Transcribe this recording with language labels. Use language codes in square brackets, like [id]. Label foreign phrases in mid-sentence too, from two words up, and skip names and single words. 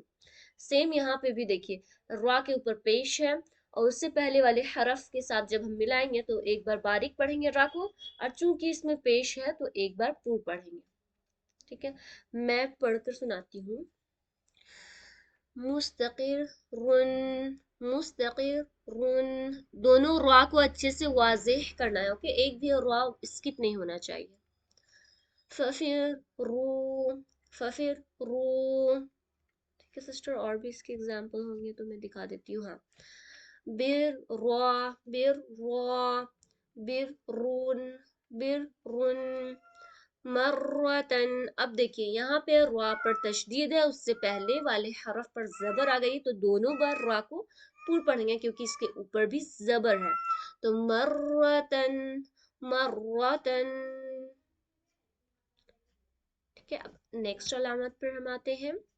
[ur] سیم یہاں پہ بھی دیکھیے را کے اوپر پیش ہے اور اس سے پہلے والے حرف کے ساتھ جب ہم ملائیں گے تو ایک بار باریک پڑھیں گے را کو, اور چونکہ اس میں پیش ہے تو ایک بار پور پڑھیں گے. ٹھیک ہے, میں پڑھ کر سناتی ہوں. [ar] مستقر رن, مستقر رن, [ur] دونوں را کو اچھے سے واضح کرنا ہے. اوکے, ایک بھی را اسکپ نہیں ہونا چاہیے. [ar] ففر رو, ففر رو. [ur] ٹھیک ہے سسٹر, اور بھی اس کے ایگزامپل ہوں گے تو میں دکھا دیتی ہوں. ہاں, [ar] بر را, بر را, بر رون, بر رون. مرتن. [ur] اب دیکھیے یہاں پے را پر تشدید ہے، اس سے پہلے والے حرف پر زبر آ گئی، تو دونوں بار را کو پور پڑھیں گے کیونکہ اس کے اوپر بھی زبر ہے. [ar] तो مرتن، مرتن. [ur] ٹھیک ہے، اب نیکسٹ علامت پر ہم آتے ہیں.